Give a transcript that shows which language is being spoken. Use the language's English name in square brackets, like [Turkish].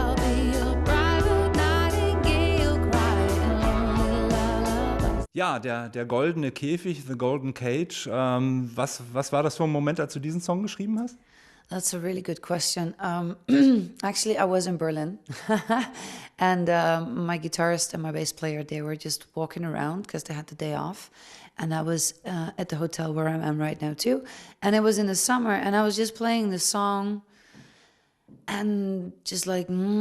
[English] I'll be your private nightingale crying lonely lullabies. [German] Ja, der goldene Käfig, The Golden Cage. Was war das für ein Moment, als du diesen Song geschrieben hast? [English] That's a really good question. Actually, I was in Berlin, and my guitarist and my bass player, they were just walking around because they had the day off, and I was at the hotel where I am right now too, and it was in the summer, and I was just playing the song, and just like, and